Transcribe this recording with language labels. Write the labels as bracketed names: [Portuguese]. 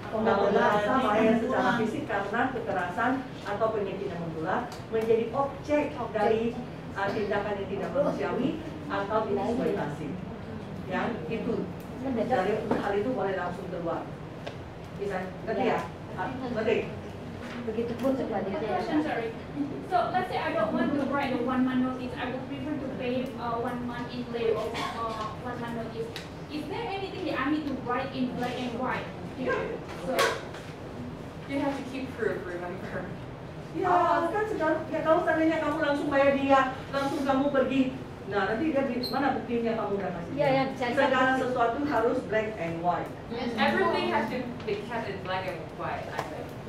[Indonesian] Kalau merasa bahaya secara fisik karena kekerasan atau penyakitan menular menjadi objek dari tindakan yang tidak manusiawi atau dieksploitasi. Ya, itu dari hal itu boleh langsung keluar. Bisa ngerti ya? Ngerti? Begitupun sebaliknya. [English] Question, sorry. So let's say I don't want to write a 1 month notice. I would prefer to pay 1 month in lieu of 1 month notice. Is there anything that I need to write in black and white? So You have to keep proof, remember. [Indonesian] Ya, kan sekarang, ya kalau seandainya kamu langsung bayar dia, langsung kamu pergi, nah nanti dia mana buktinya kamu udah kasih? Iya, yang dicari Segala bukti. sesuatu harus [English] black and white. Everything has to be kept in black and white, I think.